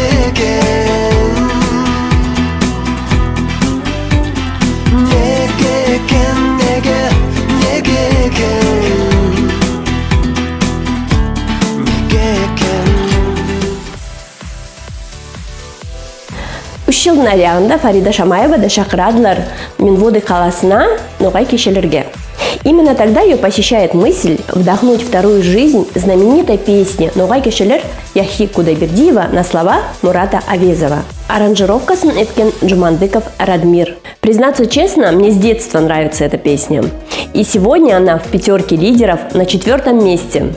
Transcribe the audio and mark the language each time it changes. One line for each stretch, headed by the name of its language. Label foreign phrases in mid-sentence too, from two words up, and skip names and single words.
Uzbek: ekan? Nega ekan, nega ekan? Nega ekan?
Nogai: 3 жылдын аягында Фарида Шамаевада шакырадылар Минводы қаласына ногай кешелерге.
Russian: Именно тогда ее посещает мысль вдохнуть вторую жизнь знаменитой песни «Ногай кешелер» Яхи Кудайбердиева на слова Мурата Авезова.
Nogai: Аранжировкасын эткен Джумандыков Радмир.
Russian: Признаться честно, мне с детства нравится эта песня. И сегодня она в 5 лидеров на 4 месте.